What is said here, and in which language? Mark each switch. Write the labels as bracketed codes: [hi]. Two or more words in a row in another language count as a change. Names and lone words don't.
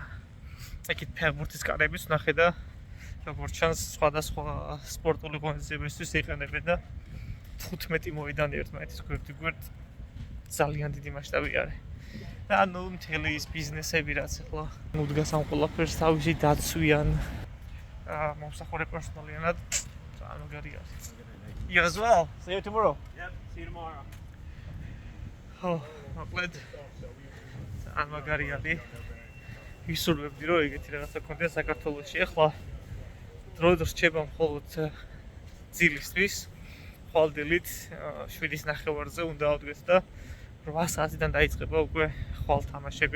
[ka] ეკით ფეხბურთის კარებიც ნახე და როგორც ჩანს სხვადასხვა სპორტული ღონისძიებისთვის იყენებენ და 15 მოედანი ერთმანეთის გვერდ ძალიან დიდი მასშტაბი არის. და ანუ მთელი ის ბიზნესები რაც ახლა მოდგას ამ ყველაფერს თავისი დაცვიან მომსახურე პერსონალიანად ძალიან მაგარი არის. [en] You as well. See you tomorrow. Yep, see you tomorrow. [ka] მოკლედ ძალიან მაგარი არის. ვისურვებდი რომ ეგეთი რაღაცა გქონდეს საქართველოში. ეხლა დრო რჩება მხოლოდ ძილისთვის. ხვალდილით 7:30-ზე უნდა ავდგეს და 8 საათიდან დაიწყება უკვე ხვალ თამაშები.